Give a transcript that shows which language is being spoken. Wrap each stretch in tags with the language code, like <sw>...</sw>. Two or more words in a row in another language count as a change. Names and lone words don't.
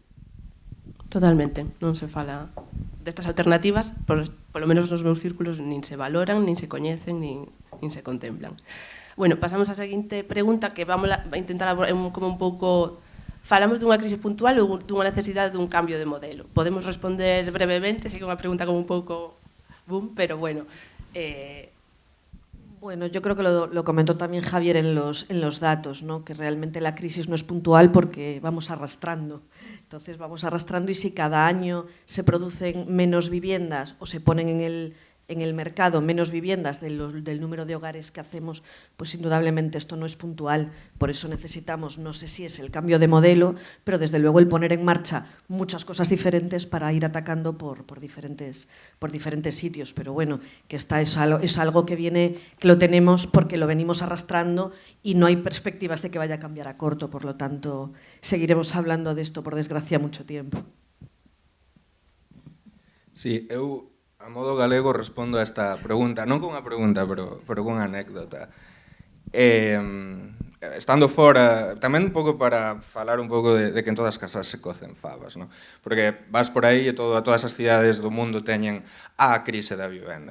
<gl>Totalmente, non se fala destas alternativas, polo menos nos meus círculos nin se valoran, nin se coñecen, nin se contemplan. Bueno, pasamos á seguinte pregunta que vamos a intentar como un pouco... Falamos dunha crise puntual ou dunha necesidade dun cambio de modelo? Podemos responder brevemente, sei que é unha pregunta como un pouco boom, pero bueno.</gl> <es>Bueno, yo creo que lo comentó también Javier en los datos, ¿no? Que realmente la crisis no es puntual porque vamos arrastrando. Entonces vamos arrastrando y si cada año se producen menos viviendas o se ponen en el mercado menos viviendas del número de hogares que hacemos, pues indudablemente esto no es puntual. Por eso necesitamos, no sé si es el cambio de modelo, pero desde luego el poner en marcha muchas cosas diferentes para ir atacando por diferentes sitios. Pero bueno, que es algo que viene, que lo tenemos porque lo venimos arrastrando y no hay perspectivas de que vaya a cambiar a corto. Por lo tanto, seguiremos hablando de esto, por desgracia, mucho tiempo. Sí,</es> <gl>a modo galego respondo a esta pregunta, non con unha pregunta, pero con unha anécdota. Estando fora, tamén un pouco para falar un pouco de que en todas as casas se cocen fabas, non? Porque vas por aí e todas as cidades do mundo teñen a crise da vivenda.</gl>